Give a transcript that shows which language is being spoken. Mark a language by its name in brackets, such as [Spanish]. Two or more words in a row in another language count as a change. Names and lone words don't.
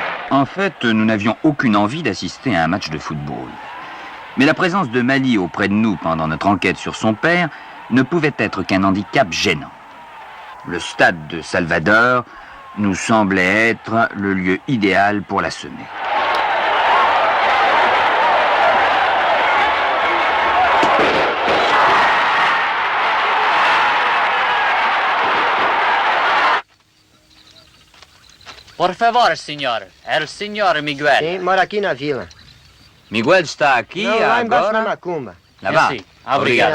[French] En fait, nous n'avions aucune envie d'assister à un match de football. Mais la présence de Mali auprès de nous pendant notre enquête sur son père ne pouvait être qu'un handicap gênant. Le stade de Salvador nous semblait être le lieu idéal pour la semer. [Portuguese] Por favor, senhor. El senhor Miguel. Sim, mora aqui na vila. Miguel está aqui Não, lá embaixo na agora? Macumba. [French] Là-bas. Merci. [Portuguese] Obrigado.